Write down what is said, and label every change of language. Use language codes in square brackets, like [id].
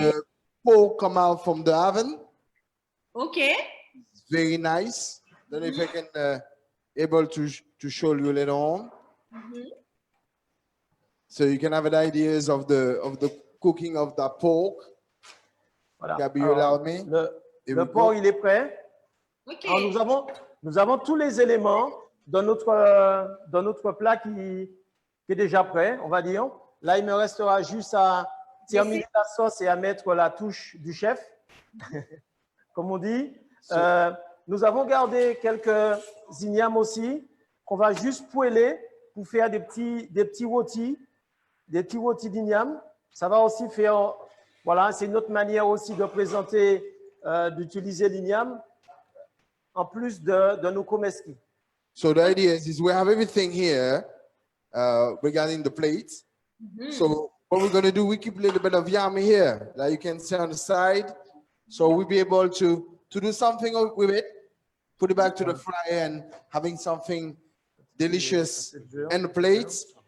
[en] The pork come out from the oven. Okay. It's very nice. Then if I can able to show you later on. So you can have an ideas of the cooking of the pork. [fr] Voilà. [en] Gabi, you allow me? [fr] Le porc, il est prêt. Okay. Alors, nous avons tous les éléments dans notre plat qui est déjà prêt, on va dire. Là, il me restera juste à terminer la sauce et à mettre la touche du chef, comme on dit. Nous avons gardé quelques ignames aussi qu'on va juste poêler pour faire des petits rôtis d'igname. Ça va aussi faire, voilà, c'est une autre manière aussi de présenter, d'utiliser l'igname en plus de nos komeski. [en] So the idea is we have everything here regarding the plates. So what we're going to do, we keep a little bit of yam here that you can see on the side. So we'll be able to do something with it, put it back to the fryer and having something delicious in the plates.